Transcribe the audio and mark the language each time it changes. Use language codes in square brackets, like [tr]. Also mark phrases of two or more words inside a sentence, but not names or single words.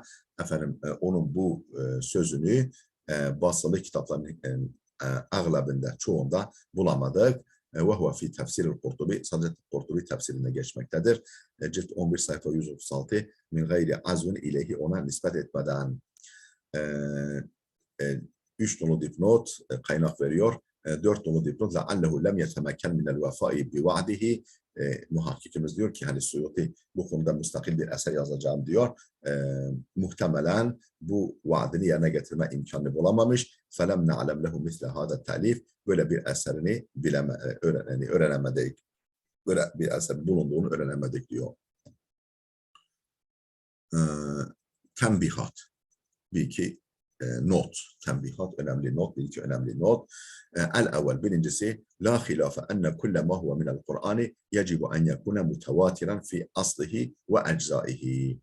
[tr] Efendim onun bu sözünü basılı kitapların ağlabında, çoğunda bulamadık. [ar] وهو في تفسير القرطبي, [tr] sadece Kurtubi tefsirine geçmektedir. Cilt 11 sayfa 136 [ar] من غير عزو إليه, [tr] ona nispet etmeden. 3 nolu dipnot kaynak veriyor. [ar] 4 nolu dipnot لَعَلَّهُ لَمْ يَتَمَكَّنْ مِنَ الْوَفَاءِ بِوَعْدِهِ. [tr] Muhakkikimiz diyor ki hani Suyuti bu konuda müstakil bir eser yazacağım diyor. Muhtemelen bu vaadini yerine getirme imkanı bulamamış. [ar] فَلَمْ نَعْلَمْ لَهُ مِثْلَ هَذَا التَّعْلِيفِ. [tr] Böyle bir eserini öğrenemedik. Böyle bir eser bulunduğunu öğrenemedik diyor. Tembihat. Bir iki not, tembihat, önemli not, bir iki önemli not. [ar] El-evvel, birincisi, لا خلاف أن كل ما هو من القرآن يجب أن يكون متواترا في أصله وأجزائه.